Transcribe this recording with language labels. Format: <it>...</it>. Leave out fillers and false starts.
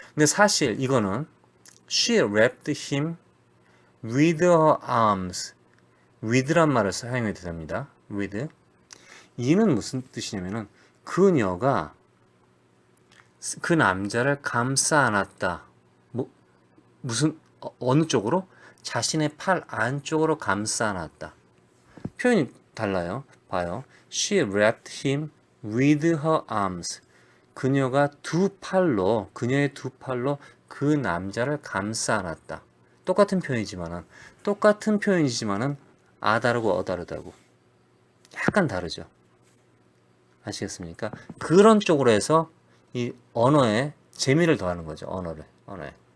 <ko>근데 사실 이거는</ko> <en>she wrapped him with her arms.</en> <ko>with란 말을 사용해도 됩니다.</ko> <en>with.</en> <ko>in은 무슨 뜻이냐면은 그녀가 그 남자를 감싸 안았다. 무슨 어느 쪽으로? 자신의 팔 안쪽으로 감싸 안았다. 표현이 달라요. 봐요.</ko> <en>She wrapped him with her arms.</en> <ko>그녀의 두 팔로 그 남자를 감싸 안았다. 똑같은 표현이지만은 아 다르고 어 다르다고. 약간 다르죠. 아시겠습니까? 그런 쪽으로 해서 이 언어에 재미를 더하는 거죠. 언어에.</ko>